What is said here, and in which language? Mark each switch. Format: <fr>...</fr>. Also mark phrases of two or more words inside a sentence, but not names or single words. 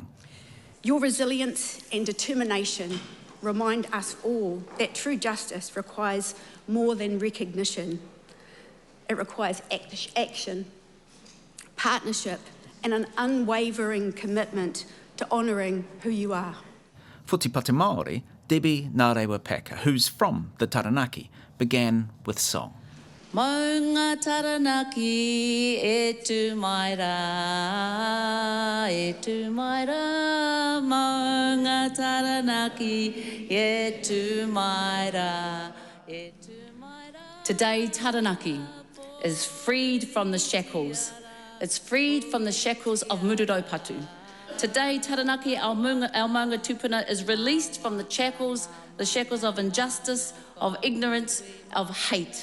<en>Your resilience and determination remind us all that true justice requires more than recognition. It requires action, partnership, and an unwavering commitment to honouring who you are. For Te Pāti Māori, Debbie Nārewa Paka, who's from the Taranaki, began with song.</en> <mi>Maunga Taranaki e tu mai rā, Maunga Taranaki e tu mai rā,</mi> <en>Today Taranaki is freed from the shackles. It's freed from the shackles of Mururopatu. Today Taranaki, our</en> <mi>Maunga tupuna,</mi> <en>is released from the shackles of injustice, of ignorance, of hate.</en>